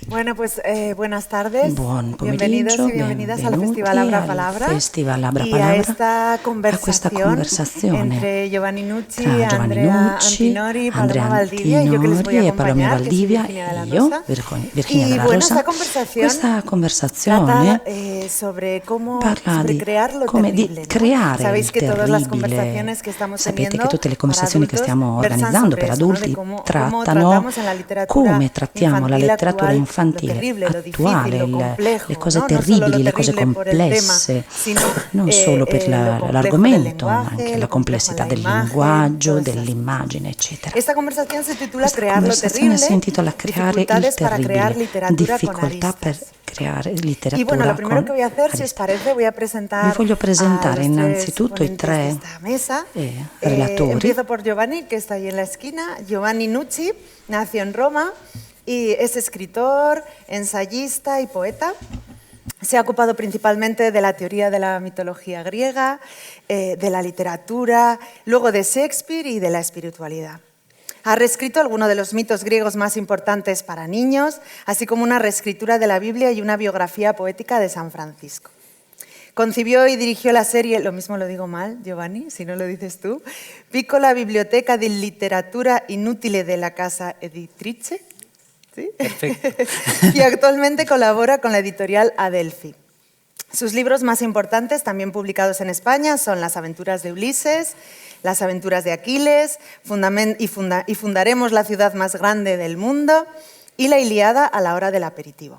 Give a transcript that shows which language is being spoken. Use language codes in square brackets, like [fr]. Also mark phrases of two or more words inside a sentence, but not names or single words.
[es] Bueno, pues buenas tardes. [it] Buon [es] Bienvenidos y [it] pomeriggio, [es] bienvenidas al [it] benvenuti [es] Festival Abra [it] al [es] Palabra [it] Festival Abra [es] y [it] Palabra, [es] a esta [it] a questa conversazione [es] entre Giovanni Nucci, [it] tra Giovanni [es] Andrea [it] Nucci, [es] Antinori, [it] Andrea [es] Paloma Valdivia y yo que les voy a [it] Antinori e Paloma [es] acompañar, que soy [it] Valdivia [es] Virginia de la [it] e io, [es] Rosa. [it] Virginia della [es] Bueno, [it] Rosa. [es] conversación [it] Questa conversazione [es] trata sobre [it] parla [es] sobre [it] di [es] crear lo [it] come di [es] terrible, ¿no? [it] creare [es] Sabéis [it] il [es] que todas las [it] terribile. [es] conversaciones que estamos [it] Sapete che [es] teniendo [it] tutte le [es] para [it] conversazioni che [es] adultos [it] stiamo [es] versan [it] organizzando [es] sobre [it] per [es] eso, ¿no? De [it] adulti [es] cómo [it] trattano [es] tratamos en la literatura [it] come trattiamo la [es] infantil [it] letteratura [es] actual lo [it] infantile [es] terrible, lo difícil, [it] attuale, [es] lo [it] le [es] complejo, [it] cose [es] ¿no? No solo lo [it] terribili, le cose [es] terrible por el tema, [it] complesse, [es] sino [it] non solo per [es] lo complejo del [it] l'argomento, ma [es] lenguaje, [it] anche la [es] lo complejo en [it] complessità [es] la [it] del [es] imagen, [it] linguaggio, [es] todas esas cosas. [it] dell'immagine, eccetera. [es] Esta conversación se titula [it] Questa [es] Crear lo [it] conversazione si [es] terrible, [it] intitola Creare il [es] dificultades para crear [it] terribile, [es] literatura con [it] difficoltà per [es] aristas. [it] creare [es] Y bueno, lo [it] letteratura [es] primero [it] con [es] que voy a hacer, si os [it] arista. [es] parece, voy a [it] Vi [es] presentar [it] voglio [es] a [it] presentare [es] los tres [it] innanzitutto i [es] ponentes de [it] tre [es] esta mesa. [it] relatori. [es] Empiezo por Giovanni, que está ahí en la esquina. Giovanni Nucci nació en Roma y es escritor, ensayista y poeta. Se ha ocupado principalmente de la teoría de la mitología griega, de la literatura, luego de Shakespeare y de la espiritualidad. Ha reescrito algunos de los mitos griegos más importantes para niños, así como una reescritura de la Biblia y una biografía poética de San Francisco. Concibió y dirigió la serie, lo mismo lo digo mal, Giovanni, si no lo dices tú, Piccola Biblioteca di Literatura Inutile de la Casa Editrice. ¿Sí? Perfecto. Y actualmente colabora con la editorial Adelphi. Sus libros más importantes, también publicados en España, son Las aventuras de Ulises, Las aventuras de Aquiles, y Fundaremos la ciudad más grande del mundo, y La Ilíada a la hora del aperitivo.